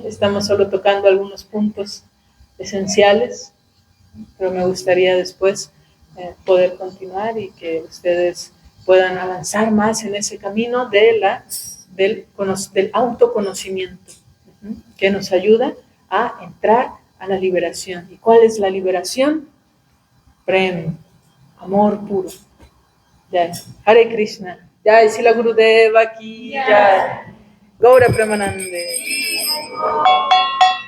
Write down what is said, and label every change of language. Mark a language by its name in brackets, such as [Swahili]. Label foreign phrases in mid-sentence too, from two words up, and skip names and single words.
[Spanish] Estamos solo tocando algunos puntos esenciales, pero me gustaría después poder continuar y que ustedes puedan avanzar más en ese camino del autoconocimiento, que nos ayuda a entrar a la liberación. ¿Y cuál es la liberación? Prem, amor puro. [Sanskrit] जय हरे कृष्ण. [Hindi] जय सिल गुरुदेव की जय. [Sanskrit] गौर प्रेमानन्दे.